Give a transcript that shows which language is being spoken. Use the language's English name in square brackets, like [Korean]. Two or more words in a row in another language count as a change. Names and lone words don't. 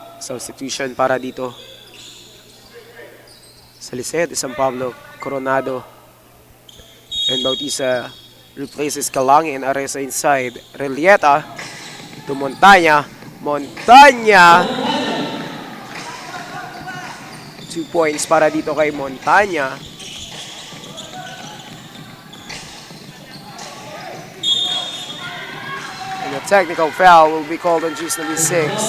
[English] Substitution [Filipino] para dito sa [English] Liceo de San Pablo. Coronado and Bautista replaces Kalangi and Areza inside. Relieta to Montanya. Montanya! 2 points [Filipino] para dito kay [English] Montanya. And a technical foul will be called on juice number 6.